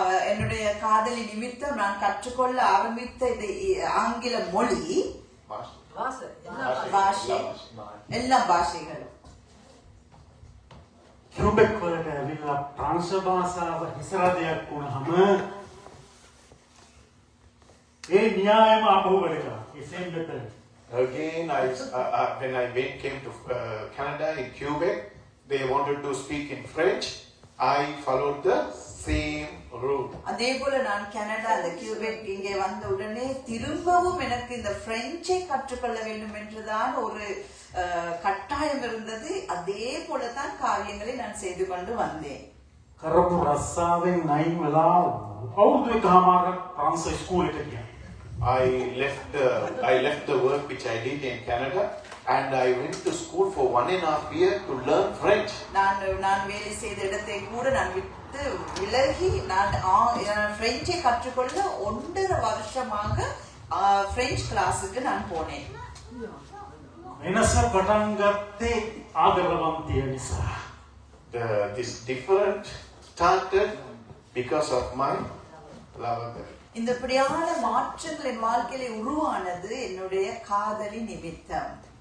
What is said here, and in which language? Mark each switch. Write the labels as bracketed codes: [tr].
[ta] என்னுடைய காதலி நிமித்தம் நான் கற்றுக்கொள்ள ஆரம்பித்த இந்த ஆங்கில மொழி பாஷை எல்லா பாஷைகளும் [si] කියුබෙක් වලට ඇවිල්ලා ප්‍රංශ භාෂාව හිසරදයක් වුණාම ඒ න්‍යායම ආපහු වැඩ කරා. [en] ඒ same method. Again, when I came to Canada in Quebec, they wanted to speak in French. I followed the same rule. [ta] அதே போல நான் கனடா அந்த கியூபெக் இங்கே வந்த உடனே திரும்பவும் எனக்கு இந்த பிரெஞ்சை கற்றுக்கொள்ள வேண்டும் என்றுதான் ஒரு கட்டாயம் இருந்தது. அதே போலதான் காரியங்களை நான் செய்து கொண்டு வந்தேன். [si] කරපු රස්සාවෙන් නයින් වෙලා අවුරුදු එකමාරක් ප්‍රංශ ස්කූලෙට ගියා. [en] I left the work which I did in Canada and I went to school for 1.5 years to learn French. [ta] நான் வேலை செய்த இடத்தை கூட நான் விட்டு விலகி நான் பிரெஞ்சை கற்றுக்கொள்ள 1.5 வருஷமாக பிரெஞ்சு கிளாஸுக்கு நான் போனேன். [si] වෙනස පටන් ගත්තේ ආදරවන්තිය නිසා. [en] This different started because of my love. [ta] இந்த இப்படியான மாற்றங்கள் என் வாழ்க்கையில உருவானது என்னுடைய காதலி நிமித்தம்.